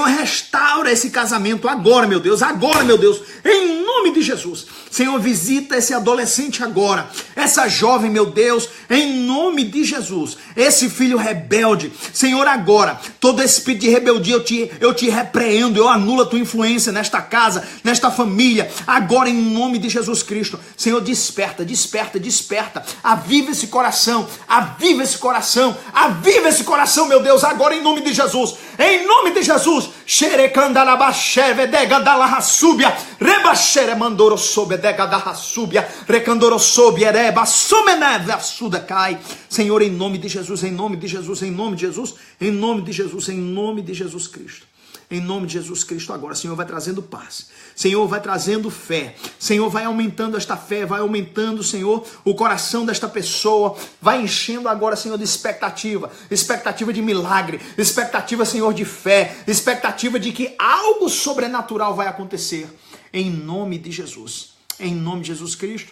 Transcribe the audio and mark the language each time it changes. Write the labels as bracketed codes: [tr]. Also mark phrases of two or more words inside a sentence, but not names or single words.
[pt] restaura esse casamento agora, meu Deus, em nome de Jesus, Senhor, visita esse adolescente agora, essa jovem, meu Deus, em nome de Jesus, esse filho rebelde, Senhor, agora, todo esse espírito de rebeldia, eu te repreendo, eu anulo a tua influência nesta casa, nesta família, agora, em nome de Jesus Cristo, Senhor, desperta, aviva esse coração, meu Deus, agora em nome de Jesus, xerecandalabacheve degadalahasúbia, rebachere mandorossobe degadahasúbia, recandorossobe ereba, sumeneve assuda cai, Senhor, em nome de Jesus, em nome de Jesus Cristo. Em nome de Jesus Cristo agora, Senhor, vai trazendo paz, Senhor, vai trazendo fé, Senhor, vai aumentando esta fé, vai aumentando, Senhor, o coração desta pessoa, vai enchendo agora, Senhor, de expectativa de milagre, expectativa, Senhor, de fé, expectativa de que algo sobrenatural vai acontecer, em nome de Jesus Cristo.